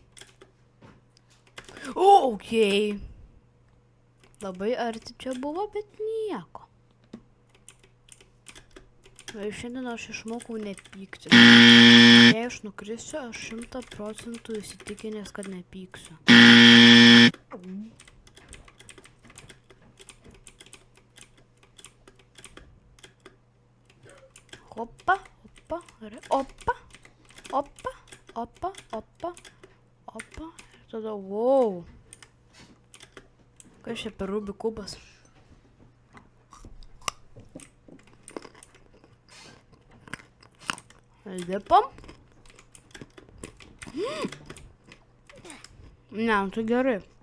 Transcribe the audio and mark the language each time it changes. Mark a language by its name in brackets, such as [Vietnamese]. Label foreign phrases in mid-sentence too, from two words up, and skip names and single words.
[Lithuanian] Okei. Labai arti čia buvo, bet nieko. Ir šiandien aš išmokau nepykti. Jei aš nukrisiu, aš 100% įsitikinęs, kad nepyksiu. Opa, opa, opa, opa, opa, opa, opa. Ir tada, wow. Kas čia per Rubik kubas? Lipam. Ne, tai gerai.